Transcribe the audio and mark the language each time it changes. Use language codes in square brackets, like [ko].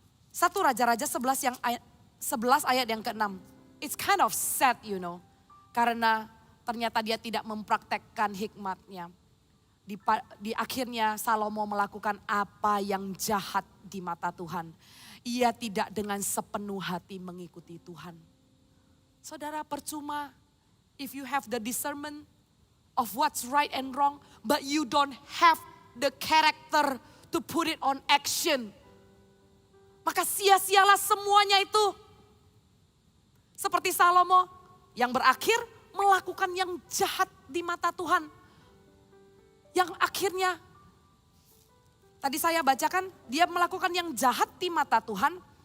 [id] 1 Raja-Raja 11 yang 11 ayat yang ke-6. [en] It's kind of sad [id] karena ternyata dia tidak mempraktekkan hikmatnya. Di akhirnya Salomo melakukan apa yang jahat di mata Tuhan. Ia tidak dengan sepenuh hati mengikuti Tuhan. Saudara, percuma [en] if you have the discernment of what's right and wrong, but you don't have the character to put it on action. [id] Maka sia-sialah semuanya itu. Seperti Salomo yang berakhir melakukan yang jahat di mata Tuhan. Yang akhirnya, tadi saya bacakan, dia melakukan yang jahat di mata Tuhan.